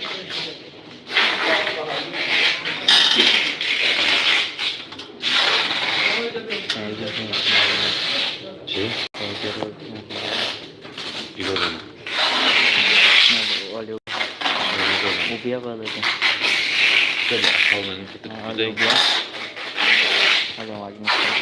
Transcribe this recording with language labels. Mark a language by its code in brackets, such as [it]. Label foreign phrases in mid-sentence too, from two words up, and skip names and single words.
[it] Sì? [ko] 이거는 [pt] olha [ko] 이거는 [pt] o Bia valeu. [ko] 그럼 처음에는 그때 [pt] Olha o Bia. Olha o Agnes.